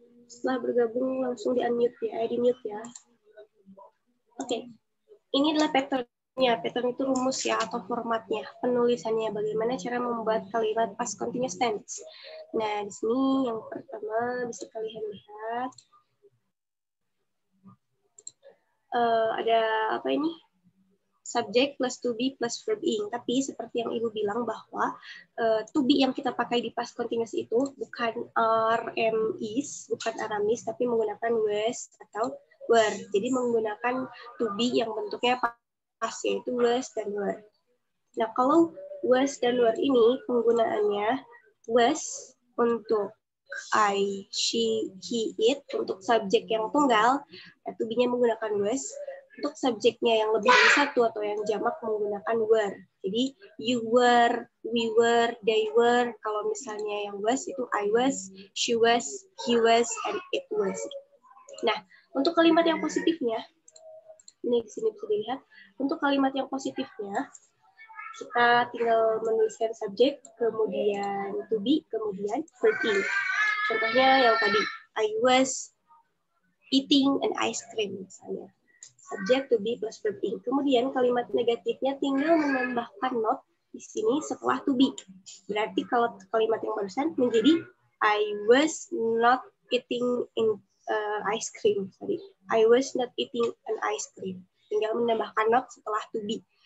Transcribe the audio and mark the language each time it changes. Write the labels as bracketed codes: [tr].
[id] Setelah bergabung langsung di-unmute ya, di-mute ya. Oke, ini adalah pattern-nya. Pattern itu rumus ya atau formatnya, penulisannya, bagaimana cara membuat kalimat past continuous tense. Nah, di sini yang pertama bisa kalian lihat. Ada apa ini? [en] Subject plus to be plus verb ing. [id] Tapi seperti yang Ibu bilang bahwa to be yang kita pakai di past continuous itu bukan are, am, is, bukan are, am, is, tapi menggunakan was atau were. Jadi menggunakan to be yang bentuknya past, yaitu was dan were. Nah, kalau was dan were ini penggunaannya was untuk I, she, he, it, untuk subjek yang tunggal, to be-nya menggunakan was. Untuk subjeknya yang lebih dari satu atau yang jamak menggunakan were. Jadi you were, we were, they were. Kalau misalnya yang was itu I was, she was, he was, and it was. Nah, untuk kalimat yang positifnya, ini di sini bisa dilihat. Untuk kalimat yang positifnya, kita tinggal menuliskan subjek, kemudian to be, kemudian verb ing. Contohnya yang tadi, [en] I was eating an ice cream misalnya. Subject to be plus verb ing. [id] Kemudian kalimat negatifnya tinggal menambahkan not di sini setelah to be. Berarti kalau kalimat yang barusan menjadi [en] I was not eating ice cream. Sorry. I was not eating an ice cream. [id] Tinggal menambahkan not setelah to be.